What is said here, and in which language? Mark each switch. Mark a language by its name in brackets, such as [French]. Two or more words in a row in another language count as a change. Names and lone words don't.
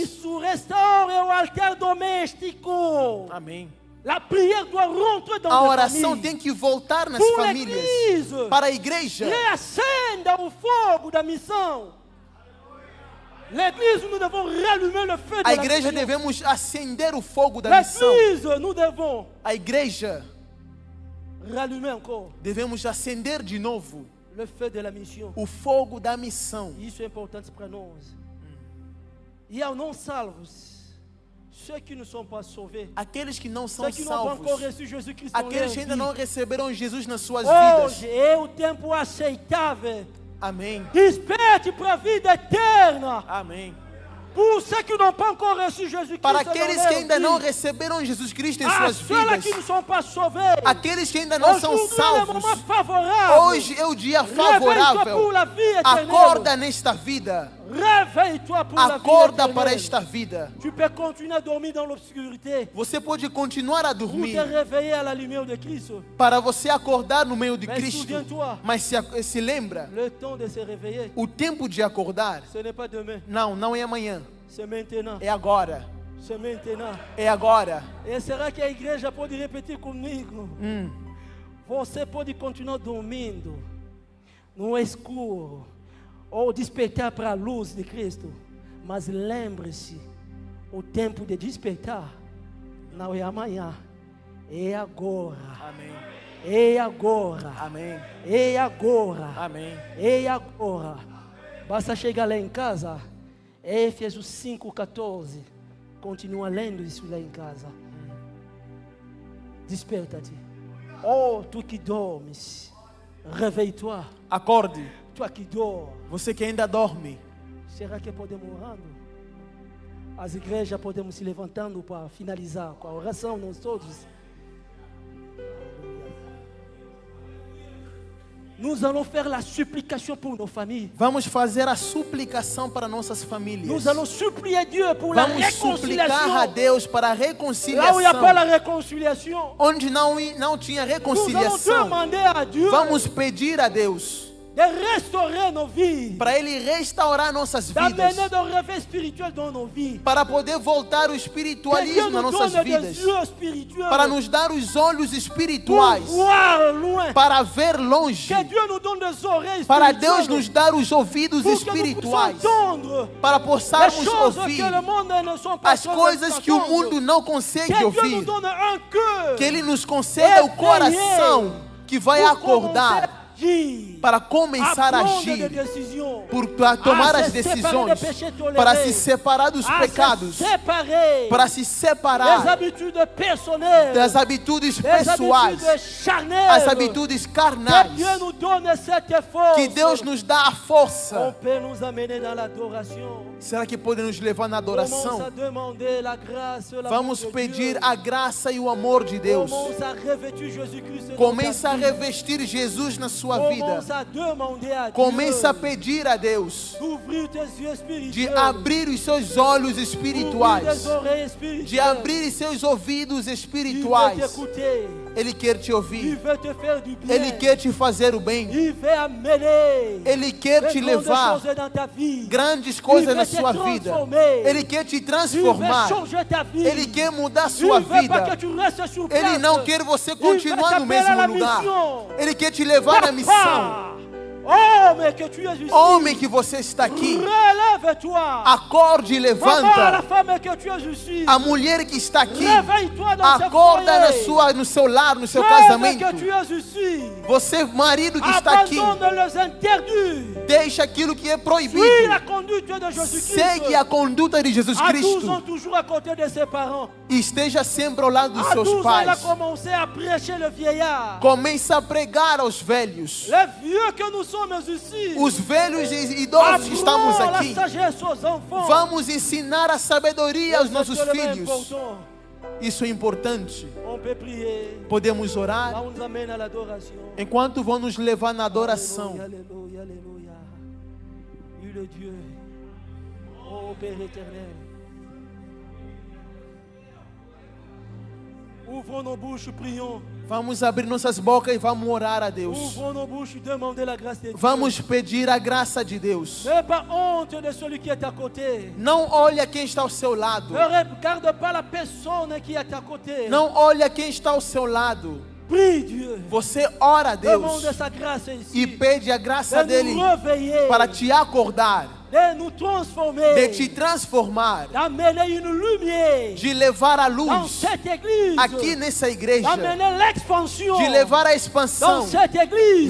[Portuguese] Isso, restaure o altar doméstico. Amém. [French] La prière doit rentrer dans [Portuguese] A [French] les [Portuguese] oração [French] familles. [Portuguese] tem que voltar nas [French] Pour [Portuguese] famílias. [French] l'église, [Portuguese] Para a igreja, reacenda o fogo da missão. [French] L'église, nous devons rallumer le feu de [Portuguese] a [French] la [Portuguese] igreja [French] mission. [Portuguese] devemos acender o fogo da missão. [French] L'église, nous devons [Portuguese] A igreja [French] rallumer encore [Portuguese] devemos acender de novo [French] le feu de la mission. [Portuguese] o fogo da missão. Isso é importante para nós. E aos não salvos, [French] ceux qui ne sont pas sauvés, [Portuguese] Aqueles que não são [French] ceux qui n'ont pas encore [Portuguese] salvos, [French] reçu Jesus-Cristo em [Portuguese] aqueles que ainda [French] leur [Portuguese] não [French] vie, [Portuguese] receberam Jesus nas suas vidas. hoje é o tempo aceitável. Amém. Desperte para a vida eterna. Amém. [French] Pour ceux qui n'ont pas encore reçu Jesus-Christ [Portuguese] Para [French] dans [Portuguese] aqueles [French] leur [Portuguese] que ainda não [French] vie, [Portuguese] receberam Jesus Cristo em [French] à [Portuguese] suas [French] ceux-là [Portuguese] vidas, [French] qui ne sont pas sauvés, [Portuguese] aqueles que ainda não são aujourd'hui é o salvos, momento favorável. hoje é o dia [French] Réveille-toi pour [Portuguese] favorável. [French] la vie éternelle. [Portuguese] Acorda nesta vida. [French] Réveille-toi pour la vie [Portuguese] Acorda [French] éternelle. [Portuguese] para esta vida. [French] Tu peux continuer à dormir dans l'obscurité [Portuguese] Você pode continuar a [French] ou [Portuguese] dormir [French] te réveiller à la lumière de Christ. [Portuguese] para você acordar no meio de [French] Mais [Portuguese] Cristo. [French] souviens-toi, [Portuguese] Mas se lembra, [French] le temps de se réveiller, [Portuguese] o tempo de acordar, [French] ce n'est pas demain, [Portuguese] não é amanhã, [French] c'est maintenant. [Portuguese] é agora. [French] C'est maintenant. [Portuguese] É agora. E será que a igreja pode repetir comigo? Você pode continuar dormindo no escuro ou despertar para a luz de Cristo, mas lembre-se, o tempo de despertar não é amanhã, é agora. Amém. É agora. Amém. É agora. Amém. É agora. Basta chegar lá em casa, Éfesos 5:14. Continua lendo isso lá em casa. Desperta-te. Oh, tu que dormes, réveille-toi. Acorde. [French] Tu que dors. [Portuguese] Você que ainda dorme. Será que podemos orando? As igrejas podemos se levantando para finalizar com a oração, nós todos. [French] Nous allons faire la supplication pour nos familles. [Portuguese] Vamos fazer a suplicação para nossas famílias. [French] Nous allons supplier Dieu pour la [Portuguese] Vamos suplicar a [French] réconciliation. [Portuguese] Deus para a [French] Là où il n'y a [Portuguese] reconciliação. [French] pas la réconciliation, [Portuguese] Onde não tinha [French] nous allons [Portuguese] reconciliação, [French] demander à Dieu [Portuguese] vamos pedir a Deus [French] de restaurer nos vies, [Portuguese] para Ele restaurar nossas vidas, [French] d'amener des rêves spirituels dans nos vies. [Portuguese] para poder voltar o [French] Que Dieu [Portuguese] espiritualismo nas [French] nous [Portuguese] nossas [French] donne [Portuguese] vidas, [French] des yeux spirituels [Portuguese] para nos dar os olhos [French] pour [Portuguese] espirituais, [French] voir loin. [Portuguese] para ver longe, [French] Que Dieu nous donne des oreilles [Portuguese] para [French] spirituelles [Portuguese] Deus nos dar os ouvidos [French] pour que nous puissions [Portuguese] espirituais, [French] entendre [Portuguese] para [French] les [Portuguese] possarmos [French] choses [Portuguese] ouvir [French] que le monde ne sont pas [Portuguese] as coisas que o mundo não consegue [French] Que Dieu nous [Portuguese] ouvir, [French] donne un cœur [Portuguese] que Ele nos conceda o coração que vai [French] pour [Portuguese] acordar [French] commencer à agir, [Portuguese] para começar a [French] prendre des [Portuguese] agir, [French] décisions, [Portuguese] para tomar [French] a [Portuguese] as [French] se [Portuguese] decisões, [French] séparer des péchés tolérés, [Portuguese] para se separar dos [French] à [Portuguese] pecados, [French] se séparer [Portuguese] para se [French] des [Portuguese] separar [French] habitudes personnelles, [Portuguese] das habitudes [French] des [Portuguese] pessoais, [French] habitudes charnelles. [Portuguese] as habitudes [French] Que [Portuguese] carnais. [French] Dieu nous donne cette force. [Portuguese] Que Deus nos dá a [French] On [Portuguese] força. [French] peut nous amener dans l'adoration. [Portuguese] Será que pode nos levar na [French] Commence à [Portuguese] adoração? [French] demander la grâce, l'amour [Portuguese] Vamos [French] de [Portuguese] pedir [French] Dieu. [Portuguese] a graça e o amor de Deus. [French] Commence à revêtir Jésus-Christ. [Portuguese] Começa a revestir Jesus na sua vida. [French] Commence à demander à [Portuguese] Começa a [French] Dieu [Portuguese] pedir a Deus [French] d'ouvrir tes yeux [Portuguese] de [French] spirituels, [Portuguese] abrir os seus olhos [French] d'ouvrir [Portuguese] espirituais, [French] tes oreilles [Portuguese] de [French] spirituelles. [Portuguese] abrir os seus ouvidos [French] Il veut [Portuguese] espirituais. [French] t'écouter. [Portuguese] Ele quer te [French] Il [Portuguese] ouvir. [French] veut te faire du bien. [Portuguese] Ele quer te fazer o bem. [French] Il veut amener [Portuguese] Ele quer te [French] de grandes [Portuguese] levar [French] choses dans ta vie. [Portuguese] grandes coisas Ele na vai te sua vida. [French] transformer. [Portuguese] Ele quer te [French] Il veut [Portuguese] transformar. [French] changer ta vie. [Portuguese] Ele quer mudar a [French] Il [Portuguese] sua [French] veut pas [Portuguese] vida. [French] que tu restes sur place. [Portuguese] Ele não quer você [French] Il veut [Portuguese] continuar no [French] t'appeler à la [Portuguese] mesmo lugar. [French] mission. [Portuguese] Ele quer te levar à missão. [French] Papa, [Portuguese] homem que [French] tu es ici. [Portuguese] Homem que você está aqui, [French] Relève-toi. [Portuguese] acorde e [French] Maman, la [Portuguese] levanta. [French] femme que tu es ici. [Portuguese] A mulher que está aqui, [French] Réveille-toi dans ce [Portuguese] acorda [French] foyer. [Portuguese] no seu lar, no seu [French] Femme [Portuguese] casamento. [French] que tu es ici. [Portuguese] Você, marido que está aqui, [French] Abandonne les interdits. [Portuguese] deixa aquilo que é proibido. [French] Suis la conduite de Jésus-Christ. [Portuguese] Segue a conduta de Jesus [French] À 12 ans, [Portuguese] Cristo. [French] toujours à côté de ses parents. [Portuguese] E esteja sempre ao lado dos [French] À 12 [Portuguese] seus [French] ans, il a [Portuguese] pais. [French] commencé à prêcher le vieillard. [Portuguese] Começa a pregar aos velhos. [French] Les vieux que nous sommes ici. [Portuguese] Os velhos e idosos que estamos [French] Apprends [Portuguese] aqui. [French] la sagesse aux enfants. [Portuguese] Vamos ensinar a sabedoria aos [French] C'est [Portuguese] nossos [French] tellement [Portuguese] filhos. [French] important. [Portuguese] Isso é importante. [French] On peut prier. [Portuguese] Podemos [French] Là, [Portuguese] orar [French] on nous amène à l'adoration. [Portuguese] enquanto vão nos levar na adoração. [French] Alléluia, alléluia. Oui, le Dieu. Oh Père éternel. Ouvrons nos bouches, prions. [Portuguese] Vamos abrir nossas bocas e vamos orar a Deus. [French] Ouvrons nos bouches, demander la grâce de Dieu. [Portuguese] Vamos pedir a graça de Deus. [French] N'aie pas honte de celui qui est à côté. [Portuguese] Não olhe quem está ao seu lado. [French] Ne regarde pas la personne qui est à côté. [Portuguese] Não olhe quem está ao seu lado. [French] Prie Dieu. [Portuguese] Você ora a Deus [French] Demande sa grâce [Portuguese] e [French] ici. [Portuguese] pede a graça [French] De [Portuguese] dele [French] nous réveiller. [Portuguese] para te acordar, [French] De nous transformer. [Portuguese] de te transformar, [French] D'amener une lumière. [Portuguese] de levar a [French] Dans [Portuguese] luz [French] cette église. [Portuguese] aqui nessa igreja, [French] D'amener l'expansion. [Portuguese] de levar a [French] Dans [Portuguese] expansão [French] cette église.